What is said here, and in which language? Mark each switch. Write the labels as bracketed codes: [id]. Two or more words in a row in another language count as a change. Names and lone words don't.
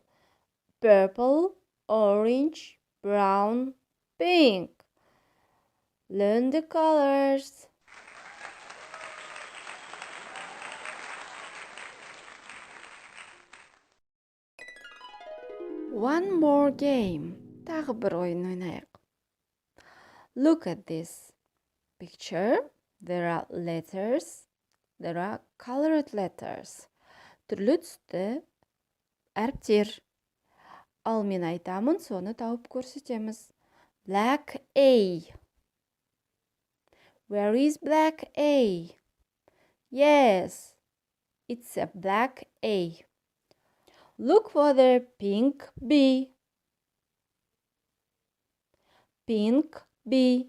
[en] Purple, orange, brown, pink. Learn the colors. One more game. [kk] Тағы бір ойын ойнайық. [en] Look at this picture. There are letters. There are colored letters. [kk] Түрлі түсті әріптер. Ал мен айтамын, соны тауып көрсетеміз. [en] Black A. Where is black A? Yes, it's a black A. Look for the pink B. Pink B.